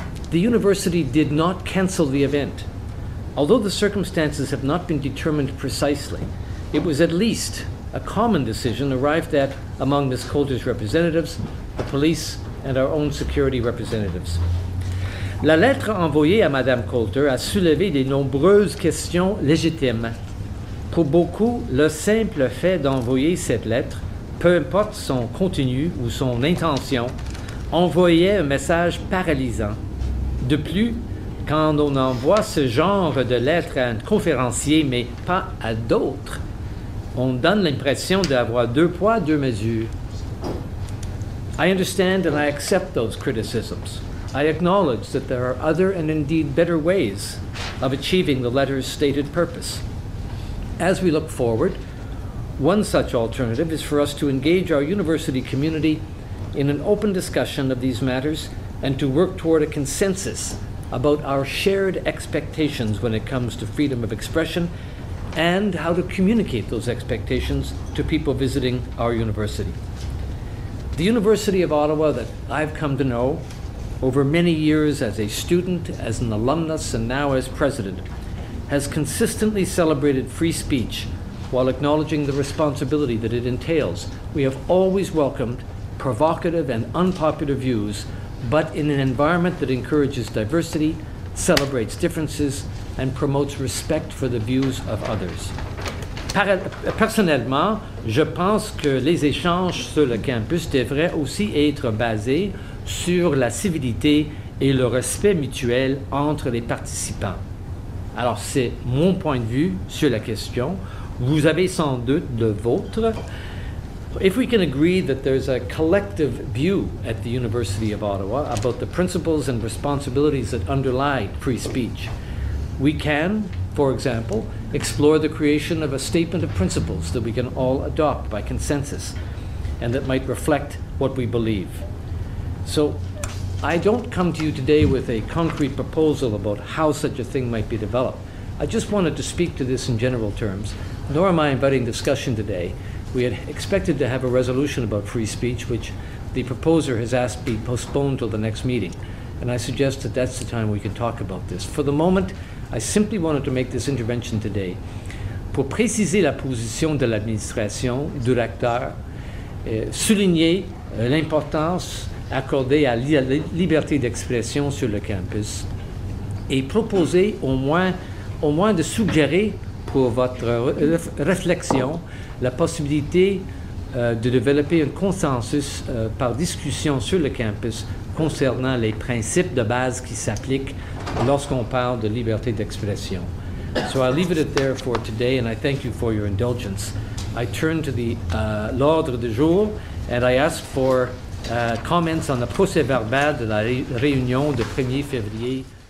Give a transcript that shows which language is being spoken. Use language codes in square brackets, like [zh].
[en] The university did not cancel the event. Although the circumstances have not been determined precisely, it was at least a common decision arrived at among Ms. Coulter's representatives, the police, and our own security representatives. [fr] La lettre envoyée à Mme Coulter a soulevé de nombreuses questions légitimes. Pour beaucoup, le simple fait d'envoyer cette lettre, peu importe son contenu ou son intention, envoyait un message paralysant. De plus, quand on envoie ce genre de lettre à un conférencier, mais pas à d'autres, on donne l'impression d'avoir deux poids, deux mesures. [en] I understand and I accept those criticisms. I acknowledge that there are other and indeed better ways of achieving the letter's stated purpose. As we look forward, one such alternative is for us to engage our university community in an open discussion of these matters and to work toward a consensus about our shared expectations when it comes to freedom of expression and how to communicate those expectations to people visiting our university. The University of Ottawa that I've come to know over many years as a student, as an alumnus, and now as president, has consistently celebrated free speech while acknowledging the responsibility that it entails. We have always welcomed provocative and unpopular views, but in an environment that encourages diversity, celebrates differences, and promotes respect for the views of others. [fr] Personnellement, je pense que les échanges sur le campus devraient aussi être basés sur la civilité et le respect mutuel entre les participants. Alors, c'est mon point de vue sur la question. Vous avez sans doute le vôtre. [en] If we can agree that there's a collective view at the University of Ottawa about the principles and responsibilities that underlie free speech, we can, for example, explore the creation of a statement of principles that we can all adopt by consensus and that might reflect what we believe. So I don't come to you today with a concrete proposal about how such a thing might be developed. I just wanted to speak to this in general terms, nor am I inviting discussion today. We had expected to have a resolution about free speech, which the proposer has asked be postponed till the next meeting. And I suggest that that's the time we can talk about this. For the moment, I simply wanted to make this intervention today [fr] pour préciser la position de l'administration, du recteur, souligner l'importance accordée à la liberté d'expression sur le campus et proposer au moins de suggérer pour votre réflexion la possibilité de développer un consensus par discussion sur le campus concernant les principes de base qui s'appliquent lorsqu'on parle de liberté d'expression. [en] So I'll leave it there for today, and I thank you for your indulgence. I turn to the [fr] l'ordre du jour, [en] and I ask for comments on the [fr] procès verbal de la réunion de 1er février